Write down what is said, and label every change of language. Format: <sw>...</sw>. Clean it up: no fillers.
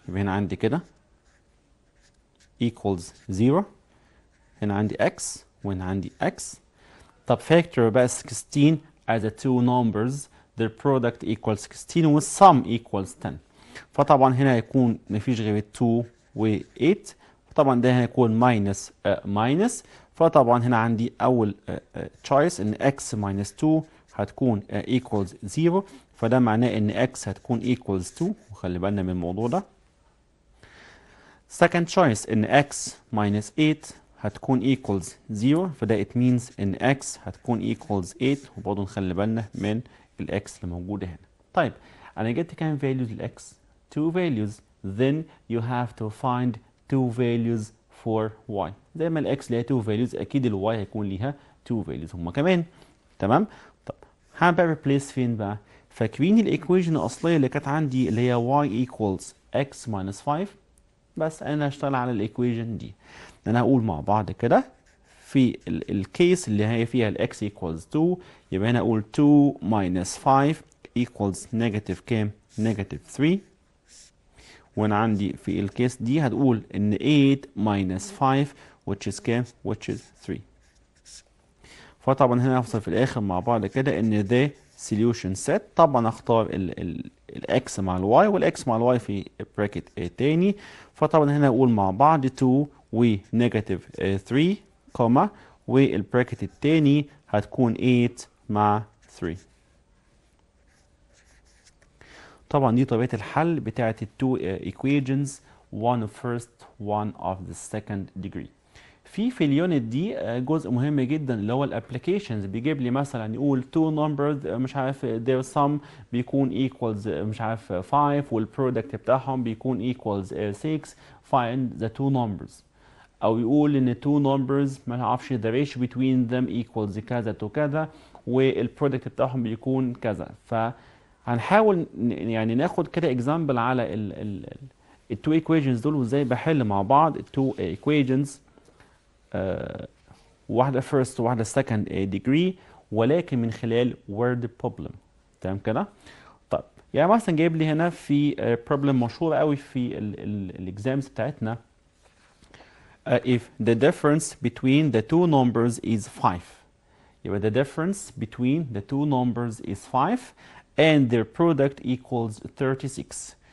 <ar>يبقى هنا عندي كده equals 0، هنا عندي x وهنا عندي x. طب</ar> <en>factor بقى 16 as a two numbers their product equals 16 والsum equals 10.</en> <ar>فطبعا هنا هيكون مفيش غير 2 و 8، طبعا ده هيكون minus minus. فطبعا هنا عندي اول choice ان x minus 2 هتكون equals 0، فده معناه ان x هتكون equals 2، وخلي بالنا من الموضوع ده.</ar> <en>second choice</en> <ar>ان x minus 8 هتكون equals 0، فده</ar> <en>it means</en> <ar>ان x هتكون equals 8، وبرضه نخلي بالنا من الاكس اللي موجوده هنا. طيب انا جبت كام values للاكس؟ 2 values.</ar> <en>then you have to find 2 values for y.</en> <ar>زي ما الاكس ليها 2 values اكيد الواي هيكون ليها 2 values هما كمان. تمام؟ طب هنبقى replace فين بقى؟ فاكرين الايكويشن الاصليه اللي كانت عندي اللي هي y equals x minus 5؟ بس انا هشتغل على الايكويشن دي. انا هقول مع بعض كده في الكيس اللي هي فيها الاكس equals 2، يبقى هنا اقول 2 minus 5 equals negative كام؟ negative 3. وانا عندي في الكيس دي هتقول ان 8 minus 5</ar> <en>which is</en> <ar>كام؟ which is 3. فطبعا هنا هفصل في الاخر مع بعض كده ان ده solution set. طبعا اختار الاكس مع الواي والاكس مع الواي في براكت تاني. فطبعا هنا اقول مع بعض 2 و negative 3 كوما، والبراكت التاني هتكون 8 مع 3. طبعا دي طبيعة الحل بتاعة التو</ar> <en>equations one of first one of the second degree.</en> <ar>في اليونت دي جزء مهم جدا اللي هو الابلكيشنز. بيجيب لي مثلا يقول two numbers مش عارف</ar> <en>their sum</en> <ar>بيكون equals مش عارف 5 والبرودكت بتاعهم بيكون equals 6</ar> <en>find the two numbers.</en> <ar>او يقول ان two numbers ما نعرفش</ar> <en>the ratio between them equals</en> <ar>كذا تو كذا والبرودكت بتاعهم بيكون كذا. فهنحاول يعني ناخد كده example على التو equations دول وازاي بحل مع بعض التو equations، واحدة first وواحدة second degree، ولكن من خلال</ar> <en>word problem.</en> <ar>تمام كده؟ طيب يعني مثلا جايب لي هنا في problem مشهورة قوي في الاكزامز بتاعتنا.</ar> <en>If the difference between the two numbers is 5.</en> <ar>يبقى</ar> <en>the difference between the two numbers is 5 and their product equals 36.</en>